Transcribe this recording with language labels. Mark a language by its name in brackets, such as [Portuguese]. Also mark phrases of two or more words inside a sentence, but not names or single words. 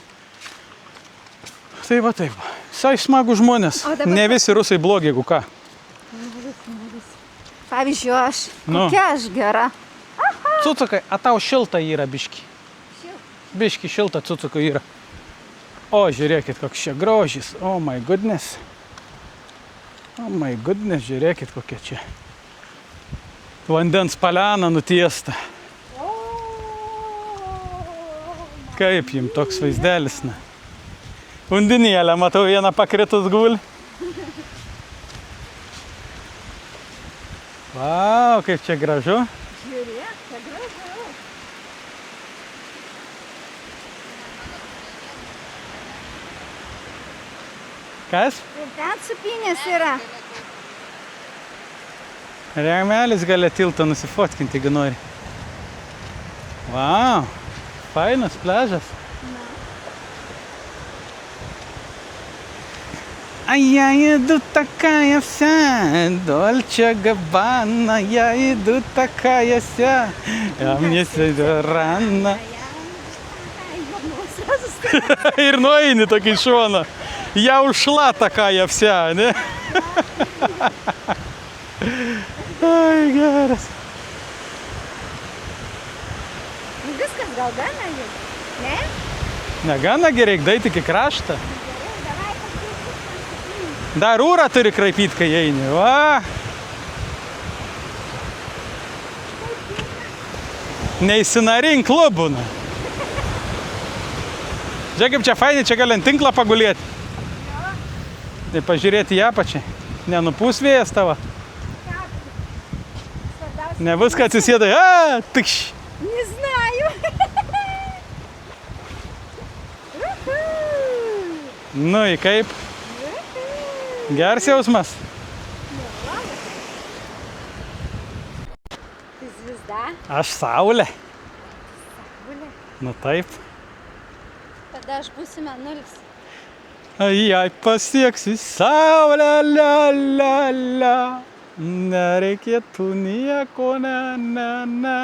[Lithuanian] Tai va taip. Visai smagų žmonės. Ne visi rusai blogi, jeigu ką. Ne visi. Pavyzdžiui, aš. Kokia aš gera. Cucukai, a tau šilta yra biški. Biški šilta cucukai yra. O, žiūrėkit, koks čia grožis. [English] Oh my goodness. Oh my goodness, [Lithuanian] žiūrėkit, kokia čia. Vandens paliana nutiesta. Kaip jums toks vaizdelis, na. Undinėlę, matau, vieną pakritus guli. Vau, kaip čia gražu. Žiūrėk, čia gražu. Kas? Ir ten supinės yra. Remelis gali tiltą nusifotkinti, jeigu nori. Vau. Fainas pliažas. [Russian] А я иду такая вся, Дольче Габбана, я иду такая вся, а мне сегодня рано. [Lithuanian] Ir nueini tokį šoną. [Russian] Я ушла такая вся, [Lithuanian] ne? Ai, geras. Viskas gal gana jau, ne? Negana gerai, daeit iki kraštą. Dar ūrą turi kraipyt, kai eini, va. Neįsinarink klubūna. Žiūrėk, kaip čia fainai, čia gali ant tinklą pagulėti. Tai pažiūrėti į apačią. Nenupūs vėjas tavo. Ne viską atsisėdai, tikš. [Russian] Не знаю. [Lithuanian] Nu, į kaip? Geras jausmas? [Russian] Ты звезда. [Lithuanian] Aš saulė. Nu taip. Tada aš būsiu mėnulis. Jei pasieksi saulę, la, la, la, nereikėtų nieko, ne.